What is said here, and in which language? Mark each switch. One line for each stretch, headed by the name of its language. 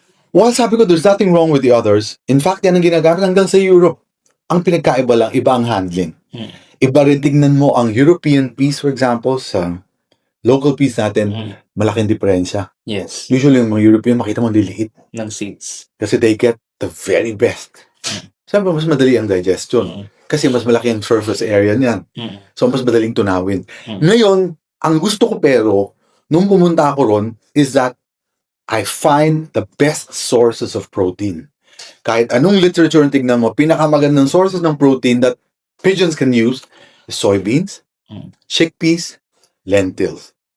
English: Well,
Filipino: sabi ko,
English: there's nothing wrong with the others.
Filipino: In fact, yan ang ginagamit hanggang sa Europe. Ang pinagkaiba lang, iba ang handling. Iba rin tignan mo ang European peas, for example, sa local peas natin, malaking diferensya.
English: Yes.
Filipino: Usually, yung mga European, makita mo liliit. Ng seeds.
English: Kasi they get the very best.
Filipino: Siyempre, mas madali ang digestion. Kasi mas malaki ang surface area niyan. So, mas madaling tunawin. Ngayon, ang gusto ko pero, nung pumunta ako ron,
English: is that I find the best sources of protein.
Filipino: Kahit anong literature ang tignan mo, pinakamagandang sources ng protein
English: that pigeons can use
Filipino: is soybeans, chickpeas, lentils.